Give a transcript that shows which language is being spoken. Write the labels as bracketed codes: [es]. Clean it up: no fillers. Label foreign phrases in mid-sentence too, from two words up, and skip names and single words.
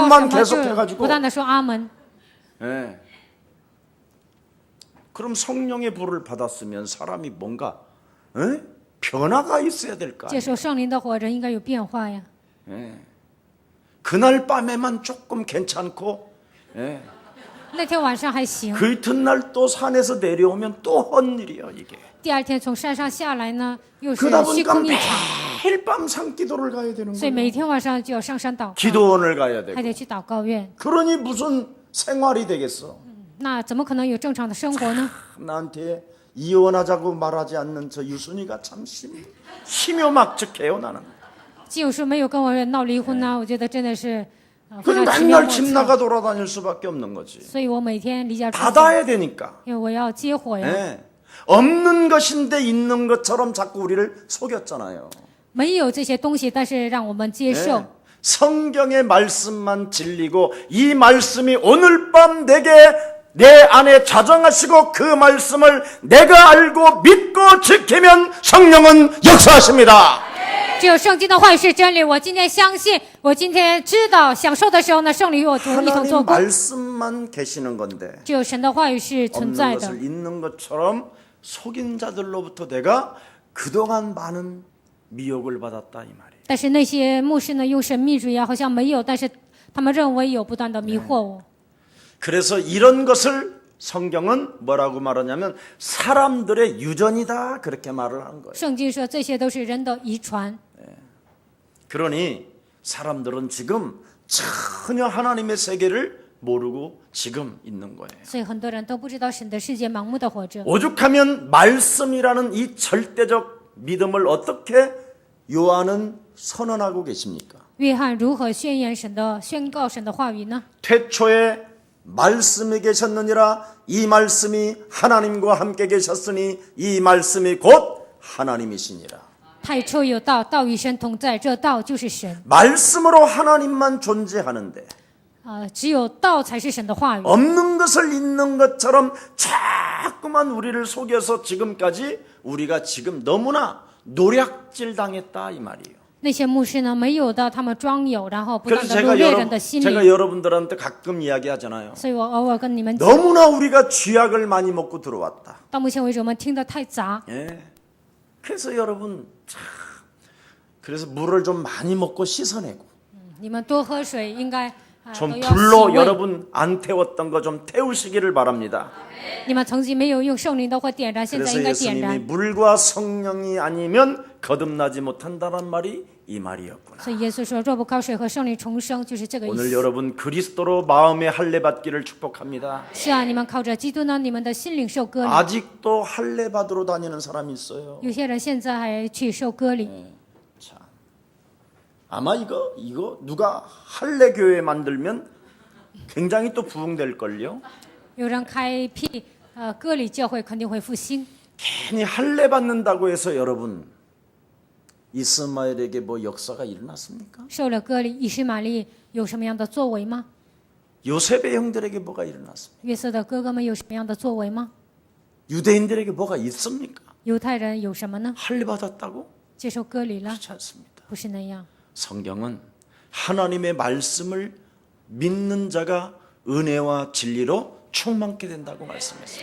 [ko] 아멘만 [zh] 么，就 [ko] 계속해가지고. [zh] 不断的说阿门。 [ko] 예. 그럼 성령의 불을 받았으면 사람이 뭔가 변화가 있어야 될 거 [zh] 接 [ko] 아니에요. [zh] 受圣灵的火，人应该有变化呀。 [ko] 그날 밤에만 조금 괜찮고 [zh] 那天晚上还行， [ko] 그 이튿날 또 산에서 내려오면 또 헛일이에요 이게. [zh] 第二天从山上下来呢，又是 [ko] 그러다 [zh] 虚 [ko] 보니까 [zh] 空一场， [ko] 매일 밤 산기도를 가야 되는 [zh] 所以 [ko] 거예요. [zh] 每天晚上就要上山祷告， [ko] 기도원을 가야 [zh] 还 [ko] 되고. [zh] 得去祷告院。 [ko] 그러니 무슨 생활이 되겠어. [zh] 那怎么可能有正常的生活呢？ [ko] 나한테 이혼하자고 말하지 않는 저 유순이가 참 희묘막측해요 나는. [zh] 既有说没有跟我闹离婚呢，我觉得真的是非 [ko] 그 [zh] 常奇妙 [ko] 맨날 [zh] 莫 [ko] 집 [zh] 测。 [ko] 나가 돌아다닐 수밖에 없는 거지. [zh] 所以我每天离家出走， [ko] 받아야 되니까. [zh] 因为我要接火呀。 [ko] 예. 없는 것인데 있는 것처럼 자꾸 우리를 속였잖아요. [zh] 没有这些东西，但是让我们接受。 [ko] 예. 성경의 말씀만 진리고 이 말씀이 오늘 밤 내게 내 안에 자정하시고 그 말씀을 내가 알고 믿고 지키면 성령은 역사하십니다. [zh] 只有圣经的话语是真理。我今天相信，我今天知道享受的时候呢，圣灵与我一同做 [ko] 하나님 [zh] 工。 [ko] 말씀만 계시는 건데 [zh] 只有神的话语是存 [ko] 없는 [zh] 在的。 [ko] 것을 있는 것처럼 속인 자들로부터 내가 그동안 많은 미혹을 받았다 이 말이에요. [zh] 但是那些牧师呢，用神秘主义啊，好像没有，但是他们认为有，不断的迷惑我。 [ko] 그래서 이런 것을 성경은 뭐라고 말하냐면 사람들의 유전이다 그렇게 말을 하는 거예요. [zh] 圣经说这些都是人的遗传， [ko] 그러니 사람들은 지금 전혀 하나님의 세계를 모르고 지금 있는 거예요. [zh] 所以很多人都不知道神的世界，盲目的活着。 [ko] 오죽하면 말씀이라는 이 절대적 믿음을 어떻게 요한은 선언하고 계십니까? [zh] 约翰如何宣告神的话语呢？ [ko] 태초에 말씀이 계셨느니라 이 말씀이 하나님과 함께 계셨으니 이 말씀이 곧 하나님이시니라. [zh] 太初有道，道与神同在，这道就是神。 [ko] 말씀으로 하나님만 존재하는데 [zh] 只有道才是神的话语。 [ko] 없는 것을 있는 것처럼 자꾸만 우리를 속여서 지금까지 우리가 지금 너무나 노략질 당했다 이 말이에요. [zh] 那些牧师呢，没有的，他们装有，然后不断 [ko] 그래서 [zh] 的掳掠人的心 [ko] 제가 [zh] 理。 [ko] 여러분들한테 가끔 이야기하잖아요. [zh] 所以我偶尔跟你们讲， [ko] 너무나 우리가 쥐약을 많이 먹고 들어왔다. [zh] 到目前为止我们听得太杂， [ko] 예. 그래서 여러분 참 그래서 물을 좀 많이 먹고 씻어내고 [zh] 你们多喝水，应该都 [ko] 좀 [zh] 要洗 [ko] 불로 [zh] 胃。 [ko] 여러분 안 태웠던 거 좀 태우시기를 바랍니다. [zh] 你们曾经没有用圣灵的火点燃，现在 [ko] 그래서 [zh] 应该点 [ko] 예수님이 [zh] 燃。 [ko] 물과 성령이 아니면 거듭나지 못한다는 말이 이 말이었구나. [zh] 所以耶稣说，若不靠水和圣灵重生，就是这个意 [ko] 오늘 [zh] 思。 [ko] 여러분 그리스도로 마음의 할례 받기를 축복합니다. [zh] 是啊，你们靠着基督呢，你们的心灵受割礼。 [ko] 아직도 할례 받으러 다니는 사람이 있어요. [zh] 有些人现在还去受割礼。 [ko] 자, 아마 이거 누가 할례 교회 만들면 굉장히 또 부흥될 걸요. [zh] 有人开辟割礼教会，肯定会复兴。 [ko] 괜히 할례 받는다고 해서 여러분 이스마엘에게 뭐 역사가 일어났습니까? [zh] 受了割礼，以实玛利有什么样的作为吗？ [ko] 요셉의 형들에게 뭐가 일어났습니까? [zh] 约瑟的哥哥们有什么样的作为吗？ [ko] 유대인들에게 뭐가 있습니까? [zh] 犹太人有什么呢？ [ko] 할례 받았다고? [zh] 接受割礼了， [ko] 그렇지 않습니다. [zh] 不是那样。 [ko] 성경은 하나님의 말씀을 믿는 자가 은혜와 진리로 충만케 된다고 말씀했어요.